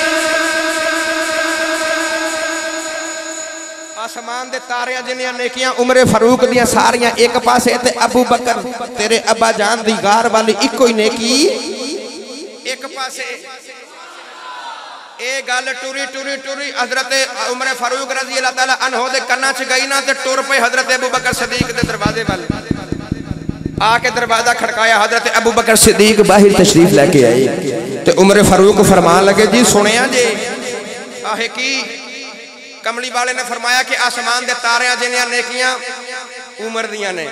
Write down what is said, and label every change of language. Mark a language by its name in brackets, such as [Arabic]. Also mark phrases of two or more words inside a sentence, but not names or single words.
[Punjabi] آسمان دے تاریاں جنیاں نیکیاں عمر فاروق دیاں ساریاں اک پاسے تے ابو بکر تیرے ابا جان دی غار والی اکو ہی نیکی اک پاسے. اے گل ٹری ٹری ٹری حضرت عمر فاروق [Arabic] رضي الله تعالى عنه [Punjabi] دے کناں چ گئی نا تے ٹر پئے حضرت ابو بکر صدیق دے دروازے ول آکے دروازہ کھڑکایا. حضرت ابو بکر صدیق باہر تشریف لے کے آئے تے عمر فاروق فرمان لگے جی سنیا جے آہے کی کملی والے نے فرمایا کہ آسمان دے تاریاں جنیاں نیکیاں عمر دیاں نے.